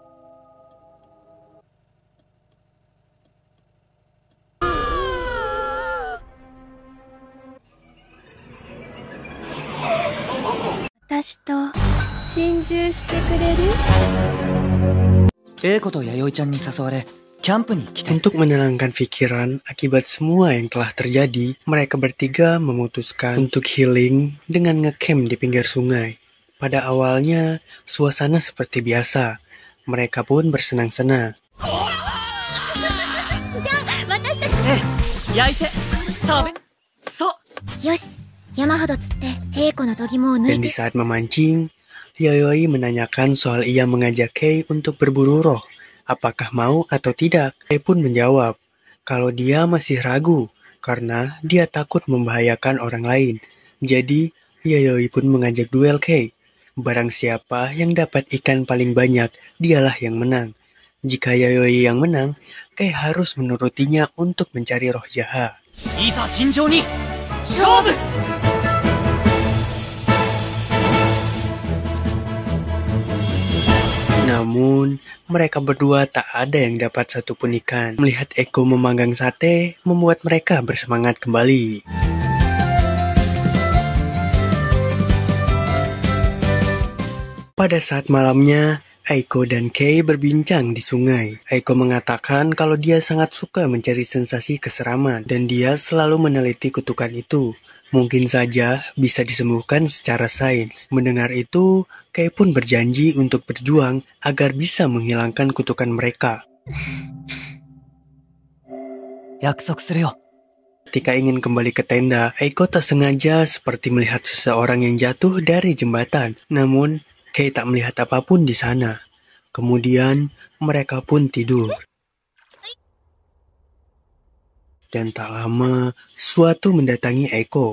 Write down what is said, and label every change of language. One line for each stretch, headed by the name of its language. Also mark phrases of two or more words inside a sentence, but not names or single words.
Japanese: 私と心中してくれる？ EikoとYayoi-chanに誘われ、キャンプに来て。
Indonesian: Untuk menenangkan pikiran akibat semua yang telah terjadi, mereka bertiga memutuskan untuk healing dengan ngecamp di pinggir sungai. Pada awalnya, suasana seperti biasa. Mereka pun bersenang-senang.
Japanese: 焼いて食べ。そう。よし、山ほど釣って平子の度肝を抜
Indonesian: Dan
Japanese: い
Indonesian: di
Japanese: て。
Indonesian: saat memancing, Yayoi menanyakan soal ia mengajak Kei untuk berburu roh. Apakah mau atau tidak? Kei pun menjawab kalau dia masih ragu karena dia takut membahayakan orang lain. Jadi, Yayoi pun mengajak duel Kei. Barang siapa yang dapat ikan paling banyak, dialah yang menang. Jika Yayoi yang menang, Kei harus menurutinya untuk mencari roh jahat.
Japanese: いざ尋常に勝負。
Indonesian: Namun, mereka berdua tak ada yang dapat satupun ikan. Melihat Eiko memanggang sate, membuat mereka bersemangat kembali. Pada saat malamnya, Eiko dan Kei berbincang di sungai. Eiko mengatakan kalau dia sangat suka mencari sensasi keseraman, dan dia selalu meneliti kutukan itu. Mungkin saja bisa disembuhkan secara sains. Mendengar itu, Kei pun berjanji untuk berjuang agar bisa menghilangkan kutukan mereka.
Japanese: 約束するよ。
Indonesian: Ketika ingin kembali ke tenda, Eiko tak sengaja seperti melihat seseorang yang jatuh dari jembatan. Namun, Kei tak melihat apapun di sana. Kemudian, mereka pun tidur. Dan tak lama, sesuatu mendatangi Eiko.